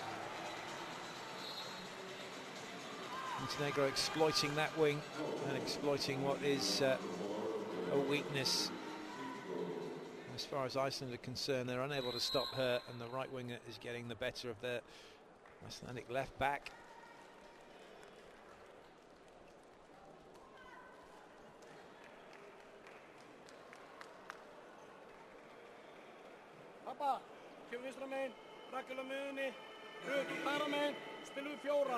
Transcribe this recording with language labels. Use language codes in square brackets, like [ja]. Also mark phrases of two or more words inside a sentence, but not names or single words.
[en] Montenegro exploiting that wing and exploiting what is a weakness. As far as Iceland are concerned, they're unable to stop her, and the right winger is getting the better of their Icelandic left back. [is] Pappa, kemur vinstra megin, Rakel á miðunni, Rut hægra megin, spilum við 4.